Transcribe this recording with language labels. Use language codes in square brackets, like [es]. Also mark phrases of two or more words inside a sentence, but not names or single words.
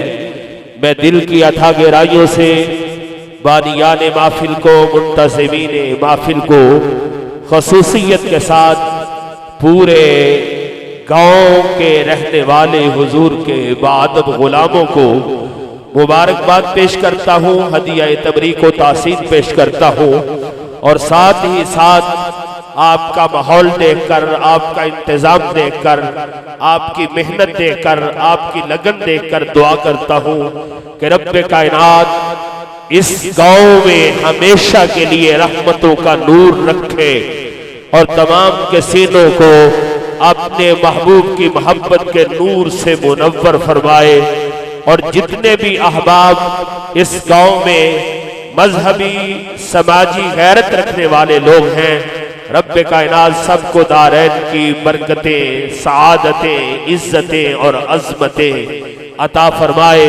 [ur] میں دل کی اتھا گہرائیوں سے بانیان محفل کو، منتظمین محفل کو خصوصیت کے ساتھ پورے گاؤں کے رہنے والے حضور کے باادب غلاموں کو مبارکباد پیش کرتا ہوں، ہدیہ تبریک و تحسین پیش کرتا ہوں، اور ساتھ ہی ساتھ آپ کا ماحول دیکھ کر، آپ کا انتظام دیکھ کر، آپ کی محنت دیکھ کر، آپ کی لگن دیکھ کر دعا کرتا ہوں کہ رب کائنات اس گاؤں میں ہمیشہ کے لیے رحمتوں کا نور رکھے اور تمام کے سینوں کو اپنے محبوب کی محبت کے نور سے منور فرمائے، اور جتنے بھی احباب اس گاؤں میں مذہبی سماجی غیرت رکھنے والے لوگ ہیں، رب کائنات سب کو دارین کی برکتیں، سعادتیں، عزتیں اور عظمتیں عطا فرمائے۔